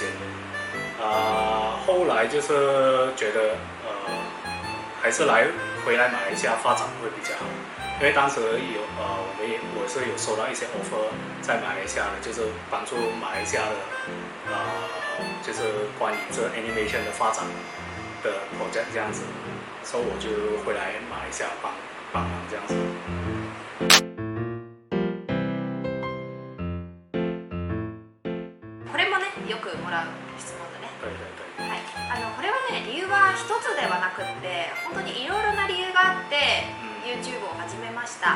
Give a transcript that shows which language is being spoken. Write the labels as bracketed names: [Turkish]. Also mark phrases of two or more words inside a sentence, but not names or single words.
[Chinese] 后来就是觉得还是回来马来西亚发展会比较好，因为当时我是有收到一些 offer 在马来西亚的，就是帮助马来西亚的就是关于这 animation 的发展的 project 这样子，所以我就回来马来西亚帮忙这样子。 [Japanese] これもねよくもらう質問だね。 [Chinese] 对对对。 [Japanese] はい、これはね理由は一つではなくって本当にいろいろな理由があって、YouTube を始めました。